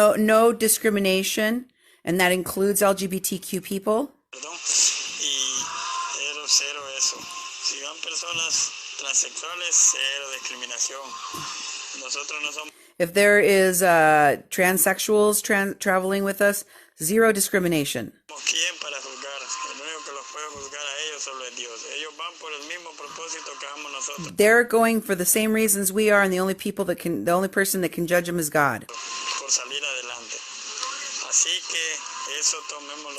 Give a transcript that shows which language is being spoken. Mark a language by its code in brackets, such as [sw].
[en] No discrimination, and that includes LGBTQ people. [es] perdón, y cero eso. Si van personas transexuales, cero discriminación. Nosotros no somos [en] If there is transsexuals traveling with us, zero discrimination. [es] quién para juzgar. El único que los puede juzgar a ellos solo es Dios. Ellos van por el mismo propósito que vamos nosotros. [en] They're going for the same reasons we are, and the only person that can judge them is God. [es] Por salir adelante. Así que eso tomémoslo en